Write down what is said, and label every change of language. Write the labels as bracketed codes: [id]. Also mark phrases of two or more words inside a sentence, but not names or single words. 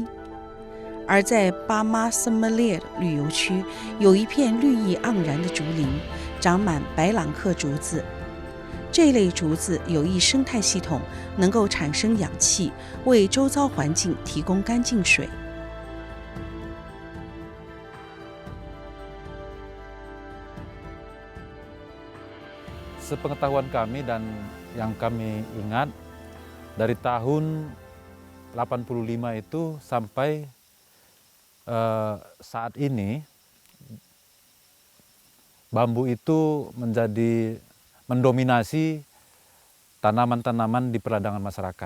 [zh] 而在巴马萨马利尔旅游区，有一片绿意盎然的竹林，长满白朗克竹子。这类竹子有益生态系统，能够产生氧气，为周遭环境提供干净水。 [id] Sepengetahuan kami dan yang kami ingat dari tahun 85 itu sampai saat ini bambu itu mendominasi tanaman-tanaman di perladangan masyarakat.